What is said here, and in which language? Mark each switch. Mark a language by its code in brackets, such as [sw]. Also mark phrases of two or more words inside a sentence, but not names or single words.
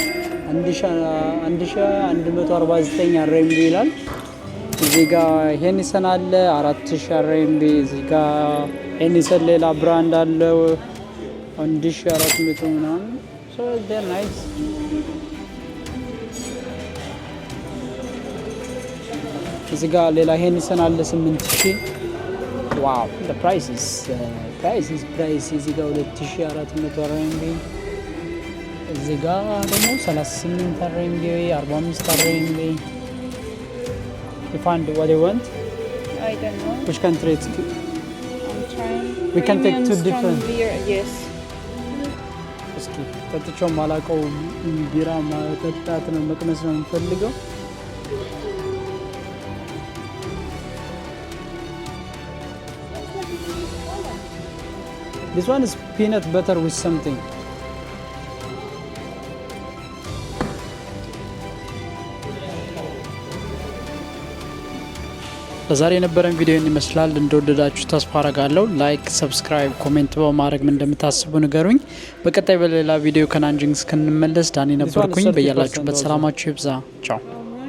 [am] 1149 RMB ይላል። እዚህ ጋር ሄኒሰን አለ 4000 RMB። እዚህ ጋር ሄኒሰን ሌላ ብራንድ አለው 1400 ምናምን። [en] so they're nice። [am] እዚህ ጋር ሌላ ሄኒሰን አለ 8000። ዋው! [en] the price is [am] እዚህ ጋር [en] 2400 RMB። [am] እዚህ ጋር ደግሞ [en] 38 RMB 45 RMB። You find what you want? I don't know. Which country? I'm trying. We can take two different. Beer, yes. [am] እስኪ ጠጥቼው ማላውቀው ቢራ መጠጣት ነው መቅመስ ነው የምፈልገው። [en] This one is peanut butter with something. [am] ለዛሬ የነበረን ቪዲዮ ይመስላል። እንደወደዳችሁ ተስፋ አረጋለሁ። ላይክ፣ ሰብስክራይብ፣ ኮሜንት በማድረግ ምን እንደምታስቡ ንገሩኝ። በቀጣይ በሌላ ቪዲዮ ከናንጂንግ እስክንመለስ ዳኒ ነበርኩኝ። በያላችሁበት ሰላማችሁ ይብዛ። ቻው